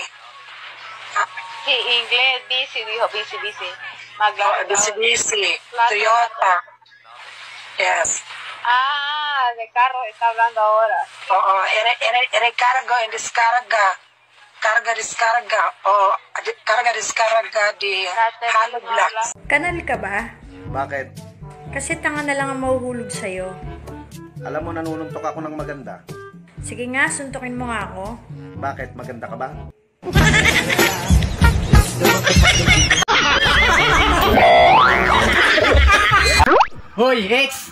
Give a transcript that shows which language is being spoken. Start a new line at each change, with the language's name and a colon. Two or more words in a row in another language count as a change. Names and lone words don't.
Spanish: Sí, inglés, bici, dijo bici. Mitsubishi. Toyota. Yes. De carro está hablando ahora. Recargo en descarga. Carga-descarga. Carga-descarga di Hollow Blocks.
Filipino: Kanal ka ba? Bakit? Kasi tanga na lang ang mahuhulog sa'yo. Alam mo, nanununtok ako ng maganda. Sige nga, suntukin mo nga ako. Bakit? Maganda ka ba? Hoy, Rex!